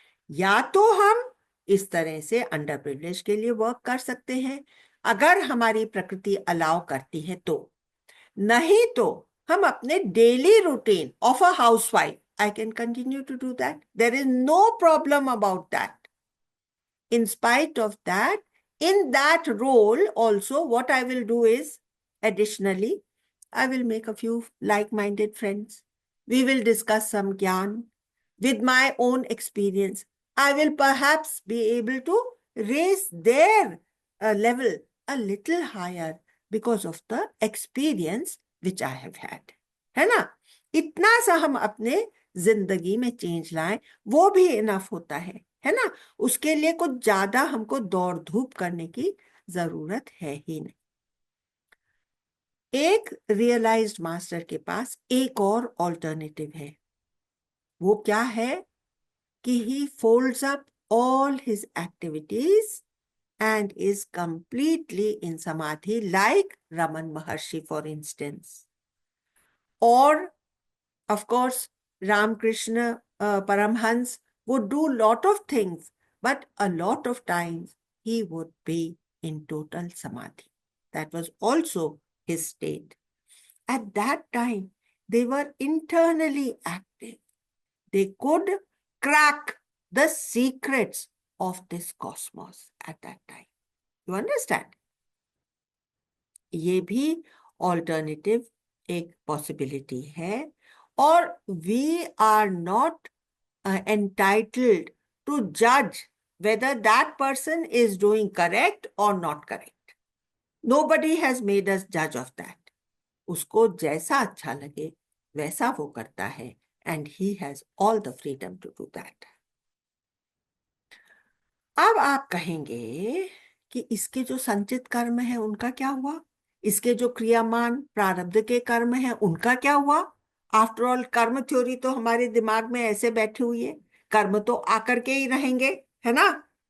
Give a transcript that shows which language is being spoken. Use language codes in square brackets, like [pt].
[hi] या तो हम इस तरह से अंडर प्रिविलेज के लिए वर्क कर सकते हैं अगर हमारी प्रकृति अलाउ करती है तो, नहीं तो हम अपने daily routine of a housewife, [en] I can continue to do that, there is no problem about that. In spite of that, in that role also, what I will do is, additionally, I will make a few like-minded friends. We will discuss some gyan. With my own experience, I will perhaps be able to raise their level a little higher because of the experience which I have had. [hi] है ना? इतना सा हम अपने जिंदगी में change लाएं, वो भी इनफ होता है ना? उसके लिए कुछ ज्यादा हमको दौड़ धूप करने की जरूरत है ही नहीं। एक रियलाइज्ड मास्टर के पास एक और ऑल्टरनेटिव है। वो क्या है कि [en] He folds up all his activities and is completely in samadhi, like Raman Maharshi, for instance. Or, of course, Ramakrishna Paramhans would do lot of things, but a lot of times he would be in total samadhi. That was also his state. At that time, they were internally active. They could crack the secrets of this cosmos at that time. You understand? [hi] ये भी alternative एक possibility है, और [en] We are not entitled to judge whether that person is doing correct or not correct. Nobody has made us judge of that. [hi] उसको जैसा अच्छा लगे वैसा वो करता है, [en] and he has all the freedom to do that. [hi] अब आप कहेंगे कि इसके जो संचित कर्म है उनका क्या हुआ, इसके जो क्रियामान प्रारब्ध के कर्म है उनका क्या हुआ? आफ्टर ऑल कर्म थ्योरी तो हमारे दिमाग में ऐसे बैठी हुई है, कर्म तो आकर के ही रहेंगे, है ना?